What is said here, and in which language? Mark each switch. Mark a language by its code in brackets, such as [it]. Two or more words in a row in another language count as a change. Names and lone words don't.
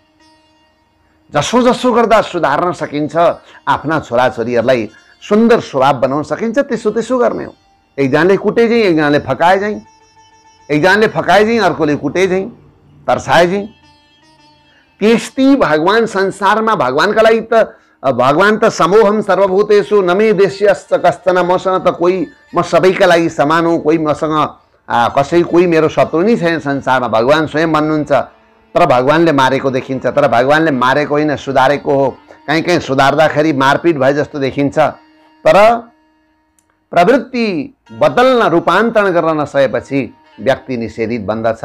[ne] जसो जसो गर्दा सुधार्न सकिन्छ, आफ्ना छोराछोरीहरूलाई सुन्दर स्वभाव बनाउन सकिन्छ, त्यसो त्यसो गर्ने हो। एकजनाले कुटे चाहिँ, एकजनाले फकाए चाहिँ, एकजनाले फकाए चाहिँ, अर्कोले कुटे चाहिँ, तर्साए चाहिँ। त्यस्तै भगवान संसारमा भगवानका लागि त भगवान त [sa] समोहम सर्वभूतेषु न मे देश्यश्च कश्चन, [ne] मसँग त कोही, म सबैका लागि समान हुँ, कोही मसँग कोही मेरो शत्रु नै छैन संसारमा। भगवान स्वयं भन्नुहुन्छ तर भगवानले मारेको देखिन्छ, तर भगवानले मारेको होइन, सुधारेको हो। कहीँ कहीँ सुधार्दाखेरि मारपिट भए जस्तो देखिन्छ। तर प्रवृत्ति बदल्न, रूपान्तरण गर्न नसकेपछि व्यक्ति निषेधित बन्दछ।